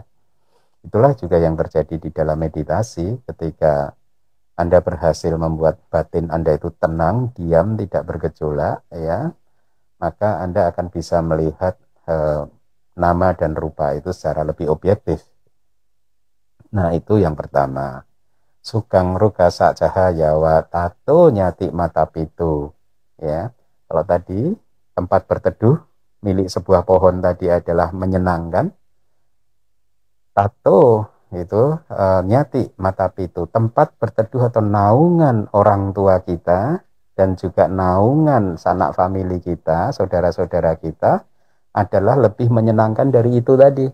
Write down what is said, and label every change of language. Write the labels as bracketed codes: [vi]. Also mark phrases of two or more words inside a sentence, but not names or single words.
[id] Itulah juga yang terjadi di dalam meditasi. Ketika Anda berhasil membuat batin Anda itu tenang, diam, tidak bergejolak ya, maka Anda akan bisa melihat nama dan rupa itu secara lebih objektif. Nah, itu yang pertama. [pi] Sukang rukasa cahayawa tato nyati mata pitu ya. [id] Kalau tadi tempat berteduh milik sebuah pohon tadi adalah menyenangkan, tato itu [pi] nyati mata pitu, [id] tempat berteduh atau naungan orang tua kita dan juga naungan sanak famili kita, saudara-saudara kita, adalah lebih menyenangkan dari itu tadi.